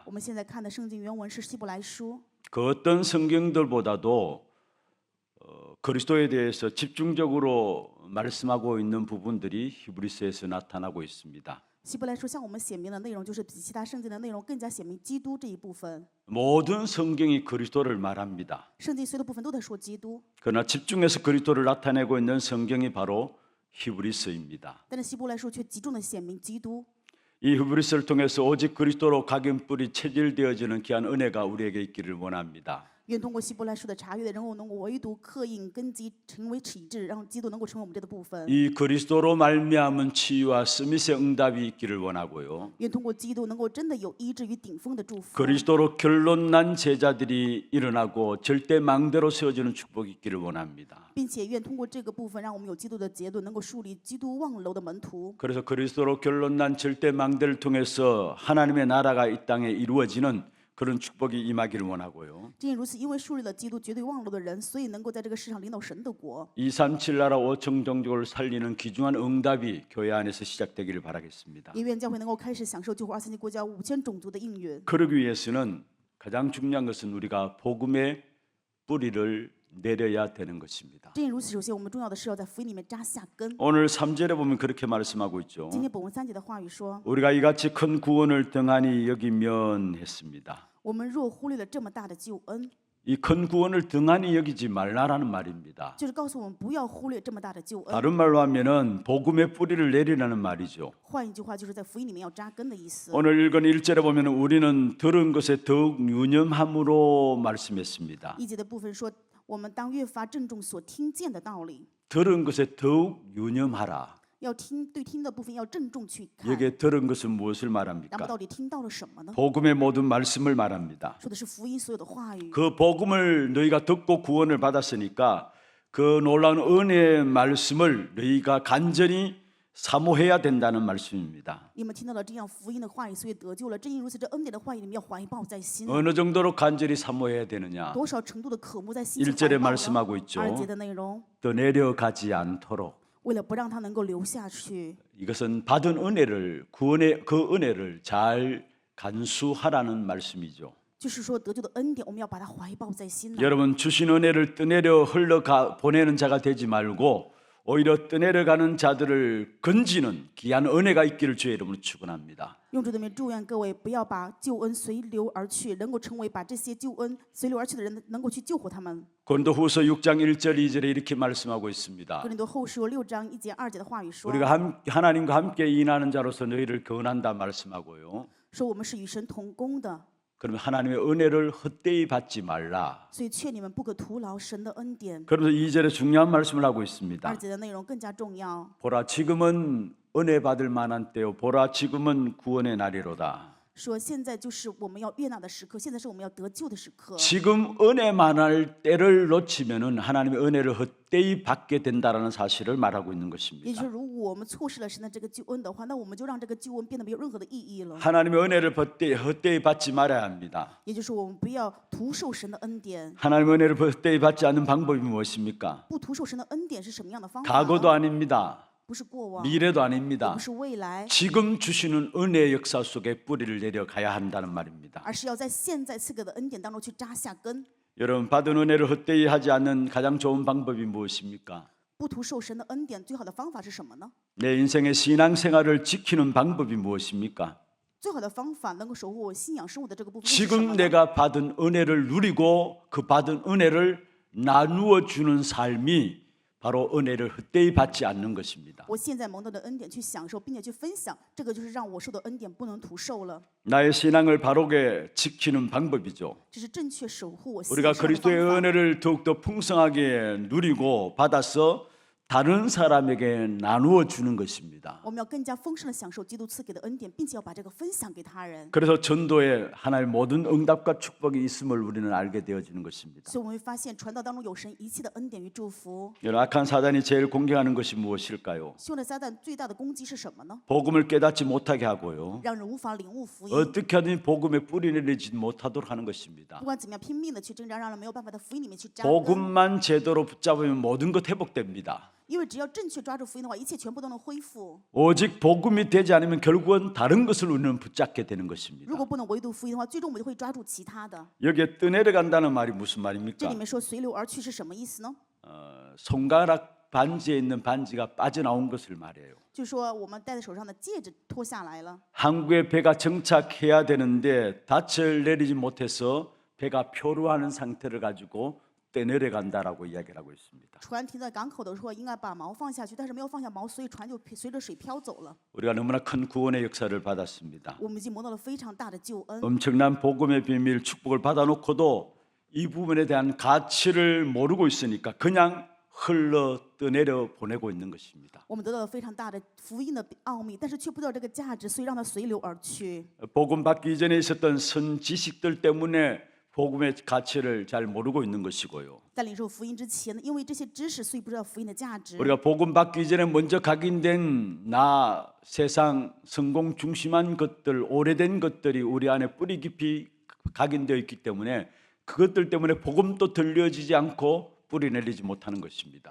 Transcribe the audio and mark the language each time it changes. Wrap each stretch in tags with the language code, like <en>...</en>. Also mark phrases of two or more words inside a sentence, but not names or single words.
<zh>我们现在看的圣经原文是希伯来书，</zh> <ko>그 어떤 성경들보다도 그리스도에 대해서 집중적으로 말씀하고 있는 부분들이 히브리서에서 나타나고 있습니다.</ko> <zh>希伯来书向我们显明的内容，就是比其他圣经的内容更加显明基督这一部分。</zh> <ko>모든 성경이 그리스도를 말합니다.</ko> <zh>圣经所有的部分都在说基督，</zh> <ko>그러나 집중해서 그리스도를 나타내고 있는 성경이 바로 히브리서입니다.</ko> <zh>但是希伯来书却集中的显明基督。</zh> <ko>이 히브리서를 통해서 오직 그리스도로 각인뿔이 체질되어지는 귀한 은혜가 우리에게 있기를 원합니다.</ko> <zh>愿通过希伯来书的查阅，能够唯独刻印根基，成为体制，让基督能够成为我们这的部分。</zh> <ko>이 그리스도로 말미암은 치유와 스밋의 응답이 있기를 원하고요.</ko> <zh>愿通过基督能够真的有医治与顶峰的祝福。</zh> <ko>그리스도로 결론난 제자들이 일어나고 절대 망대로 세워지는 축복이 있기를 원합니다.</ko> <zh>并且愿通过这个部分，让我们有基督的结论，能够树立基督望楼的门徒。</zh> <ko>그래서 그리스도로 결론난 절대 망대를 통해서 하나님의 나라가 이 땅에 이루어지는 그런 축복이 임하기를 원하고요.</ko> <zh>正因如此，因为树立了基督绝对望楼的人，所以能够在这个世上领导神的国。</zh> <ko>237 나라 5천 종족을 살리는 귀중한 응답이 교회 안에서 시작되기를 바라겠습니다.</ko> <zh>也愿教会能够开始享受救活2千国家5000种族的应允。</zh> <ko>그러기 위해서는 가장 중요한 것은 우리가 복음의 뿌리를 내려야 되는 것입니다.</ko> <zh>正因如此，首先我们重要的是要在福音里面扎下根。</zh> <ko>오늘 3절에 보면 그렇게 말씀하고 있죠.</ko> <zh>今天本文3节的话语说，</zh> <ko>우리가 이같이 큰 구원을 등한히 여기면 했습니다.</ko> <zh>我们若忽略了这么大的救恩，</zh> <ko>이 큰 구원을 등한히 여기지 말라라는 말입니다.</ko> <zh>就是告诉我们不要忽略这么大的救恩。</zh> <ko>다른 말로 하면은 복음의 뿌리를 내리라는 말이죠.</ko> <zh>换一句话，就是在福音里面要扎根的意思。</zh> <ko>오늘 읽은 1절에 보면은 우리는 들은 것에 더욱 유념함으로 말씀했습니다.</ko> <zh>一节的部分说，我们当越发郑重所听见的道理，</zh> <ko>들은 것에 더욱 유념하라.</ko> <zh>要听对听的部分要郑重去看。</zh> <ko>여기에 들은 것은 무엇을</ko> <zh>那么</zh> <ko>말합니까?</ko> <zh>到底听到了什么呢？</zh> <ko>복음의 모든 말씀을 말합니다.</ko> <zh>说的是福音所有的话语。</zh> <ko>그 복음을 너희가 듣고 구원을 받았으니까 그 놀라운 은혜의 말씀을 너희가 간절히 사모해야 된다는 말씀입니다.</ko> <zh>你们听到了这样福音的话语，所以得救了。正因如此，这恩典的话语你们要怀抱在心。</zh> <ko>어느 정도로 간절히 사모해야 되느냐?</ko> <zh>多少程度的渴慕在心里</zh> <ko>1절에</ko> <zh>怀抱</zh> <ko>말씀하고</ko> <zh>呢？</zh> <ko>있죠.</ko> <zh>2节的内容，</zh> <ko>더 내려가지 않도록</ko> <zh>为了不让它能够流下去，</zh> <ko>이것은 받은 은혜를 구원의 그 은혜를 잘 간수하라는 말씀이죠.</ko> <zh>就是说得救的恩典，我们要把它怀抱在心呢。</zh> <ko>여러분 주신 은혜를 떠내려 흘러가 보내는 자가 되지 말고 오히려 떠내려가는 자들을 건지는 귀한 은혜가 있기를 주의 이름으로 축원합니다.</ko> <zh>用主的名祝愿各位不要把救恩随流而去，能够成为把这些救恩随流而去的人，能够去救活他们。</zh> <ko>고린도후서 6장 1절 2절에 이렇게 말씀하고 있습니다.</ko> <zh>哥林多后书6章1节2节的话语说，</zh> <ko>우리가 하나님과 함께 인하는 자로서 너희를 권한다 말씀하고요.</ko> <zh>说我们是与神同工的，</zh> <ko>그러면 하나님의 은혜를 헛되이 받지 말라.</ko> <zh>所以劝你们不可徒劳神的恩典。</zh> <ko>그러면서 2절에 중요한 말씀을 하고 있습니다.</ko> <zh>2节的内容更加重要。</zh> <ko>보라 지금은 은혜 받을 만한 때요. 보라 지금은 구원의 날이로다.</ko> <zh>说现在就是我们要悦纳的时刻，现在是我们要得救的时刻。</zh> <ko>지금 은혜 만할 때를 놓치면은 하나님의 은혜를 헛되이 받게 된다라는 사실을 말하고 있는</ko> <zh>也就是</zh> <ko>것입니다.</ko> <zh>说，如果我们错失了神的这个救恩的话，那我们就让这个救恩变得没有任何的意义了。</zh> <ko>하나님의 은혜를 헛되이 받지 말아야 합니다.</ko> <zh>也就是说，我们不要徒受神的恩典。</zh> <ko>하나님의 은혜를 헛되이 받지 않는 방법이 무엇입니까?</ko> <zh>不徒受神的恩典是什么样的方法</zh> <ko>과거도</ko> <zh>呢？</zh> <ko>아닙니다.</ko> <zh>不是过往，</zh> <ko>미래도</ko> <zh>也</zh> <ko>아닙니다.</ko> <zh>不是未来，</zh> <ko>지금 주시는 은혜의 역사 속에 뿌리를 내려가야 한다는 말입니다.</ko> <zh>而是要在现在赐给的恩典当中去扎下根。</zh> <ko>여러분 받은 은혜를 헛되이 하지 않는 가장 좋은 방법이 무엇입니까?</ko> <zh>不徒受神的恩典，最好的方法是什么呢？</zh> <ko>내 인생의 신앙생활을 지키는 방법이 무엇입니까?</ko> <zh>最好的方法能够守护我信仰生活的这个部分是什么</zh> <ko>지금</ko> <zh>呢？</zh> <ko>내가 받은 은혜를 누리고 그 받은 은혜를 나누어 주는 삶이 바로 은혜를 헛되이 받지 않는 것입니다.</ko> <zh>我现在蒙到的恩典去享受，并且去分享，这个就是让我受的恩典不能徒受了。</zh> <ko>나의 신앙을 바르게 지키는 방법이죠.</ko> <zh>这是正确守护我信</zh> <ko>우리가</ko> <zh>仰生活的</zh> <ko>그리스도의</ko> <zh>方法。</zh> <ko>은혜를 더욱더 풍성하게 누리고 받아서 다른 사람에게 나누어 주는 것입니다.</ko> <zh>我们要更加丰盛的享受基督赐给的恩典，并且要把这个分享给他人。</zh> <ko>그래서 전도에 하나님의 모든 응답과 축복이 있음을 우리는 알게 되어지는 것입니다.</ko> <zh>所以我们会发现，传道当中有神一切的恩典与祝福。</zh> <ko>여러분, 악한 사단이 제일 공격하는 것이 무엇일까요?</ko> <zh>凶的撒旦最大的攻击是什么呢？</zh> <ko>복음을 깨닫지 못하게 하고요.</ko> <zh>让人无法领悟福音。</zh> <ko>어떻게 하든 복음에 뿌리 내리지 못하도록 하는 것입니다.</ko> <zh>不管怎么样，拼命的去挣扎，让人没有办法在福音里面去扎根。</zh> <ko>복음만 제대로 붙잡으면 모든 것 회복됩니다.</ko> <zh>因为只要正确抓住福音的话，一切全部都能恢复。</zh> <ko>오직 복음이 되지 않으면 결국은 다른 것을 우리는 붙잡게 되는 것입니다.</ko> <zh>如果不能唯独福音的话，最终我们就会抓住其他的。</zh> <ko>여기에 떠내려간다는 말이 무슨</ko> <zh>这</zh> <ko>말입니까?</ko> <zh>里面说随流而去是什么意思呢？</zh> <ko>손가락 반지에 있는 반지가 빠져나온 것을 말해요.</ko> <zh>就是说我们戴在手上的戒指脱下来了。</zh> <ko>항구에 배가 정착해야 되는데 닻을 내리지 못해서 배가 표류하는 상태를 가지고 떠내려간다라고 이야기를 하고 있습니다.</ko> <zh>船停在港口的时候，应该把锚放下去，但是没有放下锚，所以船就随着水飘走了。</zh> <ko>우리가 너무나 큰 구원의 역사를 받았습니다.</ko> <zh>我们已经蒙到了非常大的救恩。</zh> <ko>엄청난 복음의 비밀, 축복을 받아놓고도 이 부분에 대한 가치를 모르고 있으니까 그냥 흘러 떠내려 보내고 있는 것입니다.</ko> <zh>我们得到了非常大的福音的奥秘，但是却不知道这个价值，所以让它随流而去。</zh> <ko>복음 받기 이전에 있었던 선지식들 때문에 복음의 가치를 잘 모르고 있는 것이고요.</ko> <zh>在领受福音之前呢，因为这些知识，所以不知道福音的价值。</zh> <ko>우리가 복음 받기 이전에 먼저 각인된 나 세상 성공 중심한 것들, 오래된 것들이 우리 안에 뿌리 깊이 각인되어 있기 때문에 그것들 때문에 복음도 들려지지 않고 뿌리 내리지 못하는 것입니다.</ko>